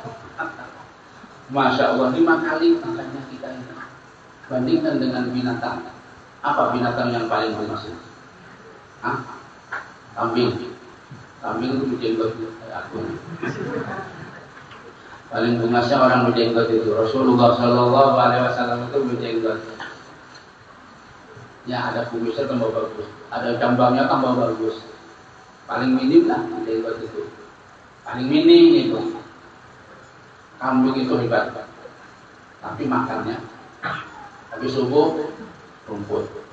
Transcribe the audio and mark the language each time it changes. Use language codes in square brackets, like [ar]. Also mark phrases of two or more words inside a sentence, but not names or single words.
[ar] ما شاء الله, [id] 5 kali makannya kita ini. Bandingkan dengan binatang. Apa binatang yang paling bungas? Kambing. Kambing itu berjenggot. Aku. Paling bungasnya orang berjenggot itu. Rasulullah [ar] صلى الله عليه وسلم [id] itu berjenggot. Ya, ada kumisnya tambah bagus, ada jambangnya tambah bagus. Paling minim lah jenggot itu. Paling minim itu. Kambing itu hebat. Tapi makannya habis subuh rumput.